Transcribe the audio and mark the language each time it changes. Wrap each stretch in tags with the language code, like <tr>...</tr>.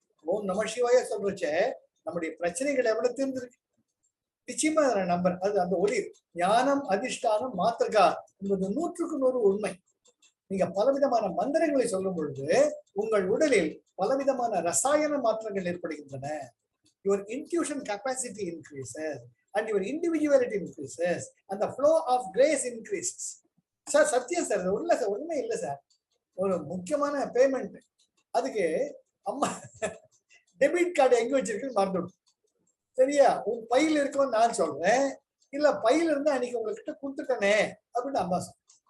<ta>ஓம் நம சிவாய சொல்றச்ச நம்முடைய பிரச்சனைகள் எவ்வளவு தீர்ந்திருக்கு. நிச்சயமா நம்பர் அது அந்த ஒளி ஞானம் அதிஷ்டானம் மாத்திருக்கா என்பது 100% உண்மை. நீங்க பலவிதமான மந்திரங்களை சொல்லும் பொழுது உங்கள் உடலில் பலவிதமான ரசாயன மாற்றங்கள் ஏற்படுகின்றன.</ta> <en>Your intuition capacity increases and your individuality increases and the flow of grace increases.</en> <ta>Sir சத்தியம் சார், உள்ள சார் உண்மை இல்லை சார். ஒரு முக்கியமான பேமெண்ட், அதுக்கு அம்மா டெபிட் கார்டு எங்க வச்சிருக்குன்னு மறந்துடும். சரியா, உன் பையில இருக்கும்னு நான் சொல்றேன், இல்ல பையில இருந்து அன்னைக்கு உங்ககிட்ட கொடுத்துட்டனே அப்படின்னு அம்மா சொல்றேன்.</ta>